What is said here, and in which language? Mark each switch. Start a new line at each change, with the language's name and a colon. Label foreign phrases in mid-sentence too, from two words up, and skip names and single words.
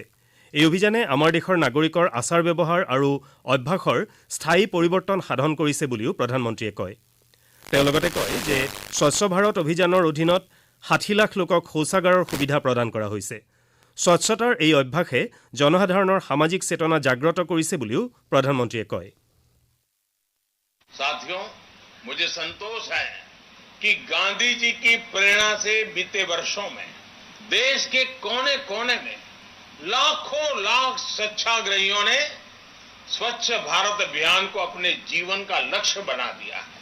Assamese: এই অভিযানে আমাৰ দেশৰ নাগৰিকৰ আচাৰ ব্যৱহাৰ আৰু অভ্যাসৰ স্থায়ী পৰিৱৰ্তন সাধন কৰিছে বুলিও প্ৰধানমন্ত্ৰীয়ে কয়। তেওঁ লগতে কয় যে স্বচ্ছ ভাৰত অভিযানৰ অধীনত ৬০ লাখ লোকক শৌচাগাৰৰ সুবিধা প্ৰদান কৰা হৈছে। স্বচ্ছতাৰ এই অভ্যাসে জনসাধাৰণৰ সামাজিক চেতনা জাগ্ৰত কৰিছে বুলিও প্ৰধানমন্ত্ৰীয়ে কয়।
Hindi: साथियों, मुझे संतोष है कि गांधी जी की प्रेरणा से बीते वर्षों में देश के कोने कोने में लाखों लाख स्वच्छाग्रहियों ने स्वच्छ भारत अभियान को अपने जीवन का लक्ष्य बना दिया है।